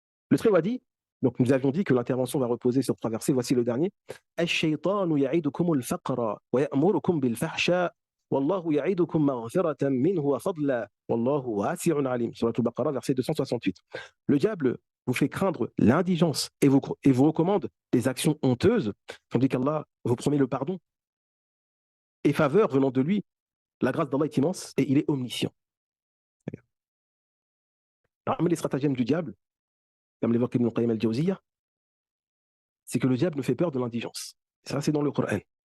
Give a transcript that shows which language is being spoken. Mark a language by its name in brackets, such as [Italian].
[French] Le très dit, donc nous avions dit que l'intervention va reposer sur trois versets. Voici le dernier. [Arabic] الشيطان يعيدكم الفقر ويأمركم بالفحشاء والله يعيدكم مغفرة منه وفضلا والله واسع عليم. [French] Sur la Baqara, verset 268. Le diable vous fait craindre l'indigence et vous recommande des actions honteuses, tandis qu'Allah vous promet le pardon et faveur venant de lui. La grâce d'Allah est immense et il est omniscient. Parmi les stratagèmes du diable, comme l'évoque Ibn Qayyim al-Jawziyya, c'est que le diable nous fait peur de l'indigence. Ça, c'est dans le Coran.